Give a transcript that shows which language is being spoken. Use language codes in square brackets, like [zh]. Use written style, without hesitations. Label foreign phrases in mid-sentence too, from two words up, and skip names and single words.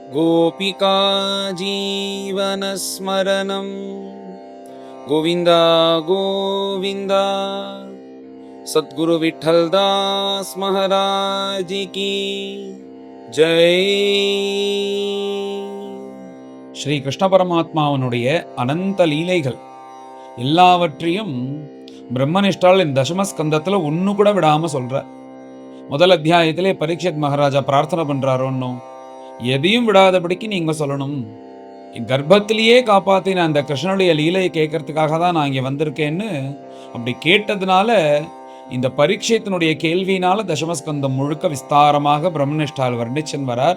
[sa] गोपिका जीवनस्मरणं गोविन्द गोविन्द। [hi] सद्गुरु विठ्ठलदास महाराज की जय। [ta] ஸ்ரீ கிருஷ்ண பரமாத்மாவனுடைய அனந்த லீலைகள் எல்லாவற்றையும் பிரம்மனிஷ்டால் இந்த தசமஸ்கந்தத்தில் ஒன்று கூட விடாமல் சொல்ற. முதல் அத்தியாயத்திலே பரீட்சித் மகாராஜா பிரார்த்தனை பண்றாரோன்னு, எதையும் விடாதபடிக்கு நீங்க சொல்லணும், என் கர்ப்பத்திலேயே காப்பாத்தின அந்த கிருஷ்ணனுடைய லீலையை கேட்கறதுக்காக தான் நான் இங்கே வந்திருக்கேன்னு அப்படி கேட்டதுனால இந்த பரீட்சத்தினுடைய கேள்வியினால தசமஸ்கந்தம் முழுக்க விஸ்தாரமாக பிரம்மனிஷ்டால் வர்ணிச்சன் வரார்.